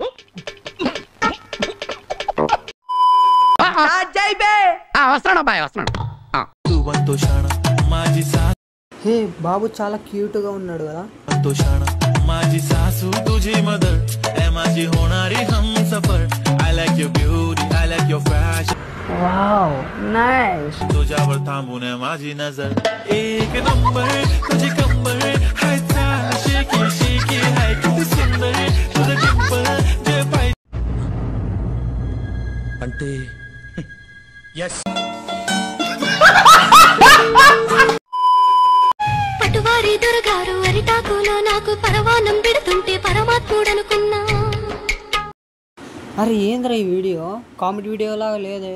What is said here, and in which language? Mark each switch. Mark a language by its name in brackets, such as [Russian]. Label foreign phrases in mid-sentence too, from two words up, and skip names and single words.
[Telugu] హే బాబు చాలా క్యూట్ గా ఉన్నాడు కదా. [English] Wow, nice. [Marathi] तुझ्यावर थांबून माझी नजर एक नंबर तुझी कंबर हाय चाल शेकी शेकी हाय किती सुंदर तुझं डिंपल जे पाहिजे అంటే yes [Telugu] పటువారి దొరగారు అరిటాకులో నాకు పరవానం పెడుతుంటే పరమాత్ముడనుకున్నా. అరే ఏంద్రా ఈ వీడియో, కామెడీ వీడియో లాగా లేదే.